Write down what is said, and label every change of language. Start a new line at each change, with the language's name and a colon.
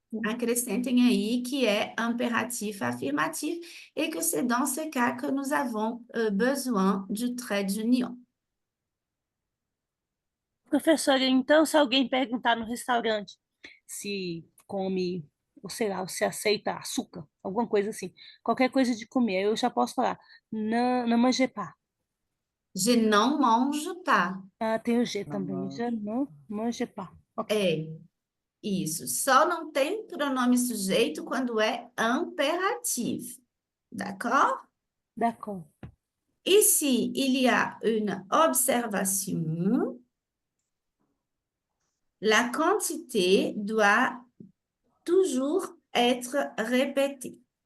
Portuguese: Acrescentem aí que é
French: impératif affirmatif et que c'est dans ce cas que nous avons besoin du trait d'union.
Portuguese: Professora, então, se alguém perguntar no restaurante se come, ou sei lá, se aceita açúcar, alguma coisa assim, qualquer coisa de comer, eu já posso falar, não
French: mangez pas. Je
Portuguese: não
French: mange pas.
Portuguese: Ah, tem o G Não também,
French: mange. je
Portuguese: não
French: mange pas. Ok.
Portuguese: É, isso. Só não tem pronome sujeito quando é imperativo.
French: D'accord? D'accord. Ici, il y a une observation. La quantité doit toujours être répétée.